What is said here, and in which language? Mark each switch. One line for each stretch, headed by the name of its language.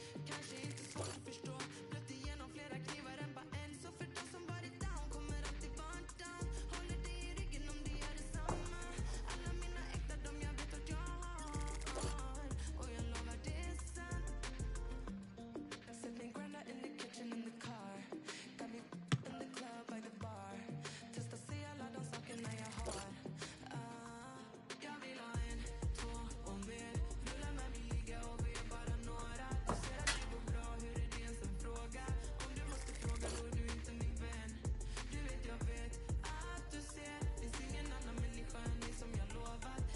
Swedish: Kanske inte svårt att förstå. Blött igenom flera knivar än bara en. Så för de som varit down kommer alltid vara down. Håller dig i ryggen om det är detsamma. Alla mina äkta, de jag vet att jag har. Och jag lovar det är sant.
English: Sipping grinder in the kitchen, in the car. Got me in the club by the bar.
Swedish: Testa se alla de sakerna jag har. Jag vill ha en, två och mer. Rulla med mig, ligga och vi är bara några. Du ser att det går bra, hur är det ens en fråga? Om du måste fråga då är du inte min vän. Du vet jag vet att du ser. Finns ingen annan människa än dig som jag lovat.